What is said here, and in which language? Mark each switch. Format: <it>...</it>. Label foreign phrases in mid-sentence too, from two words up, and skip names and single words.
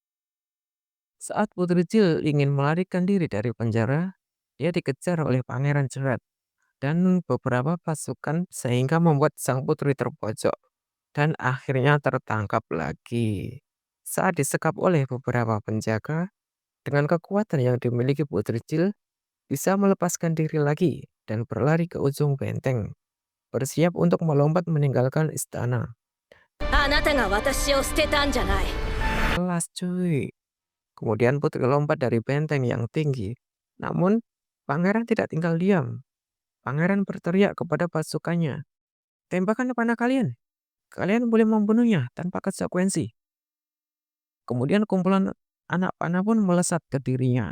<id>Saat Putri Jill ingin melarikan diri dari penjara, dia dikejar oleh Pangeran Gerard dan beberapa pasukan sehingga membuat sang putri terpojok dan akhirnya tertangkap lagi. Saat disekap oleh beberapa penjaga, dengan kekuatan yang dimiliki Putri Jill, bisa melepaskan diri lagi dan berlari ke ujung benteng, bersiap untuk melompat meninggalkan istana.</id> <ja>あなたが私を捨てたんじゃない。</ja> <id>Kelas cuy. Kemudian Putri lompat dari benteng yang tinggi. Namun, pangeran tidak tinggal diam. Pangeran berteriak kepada pasukannya, "Tempakkan panah kalian. Kalian boleh membunuhnya tanpa konsekuensi." Kemudian kumpulan anak panah pun melesat ke dirinya.</id>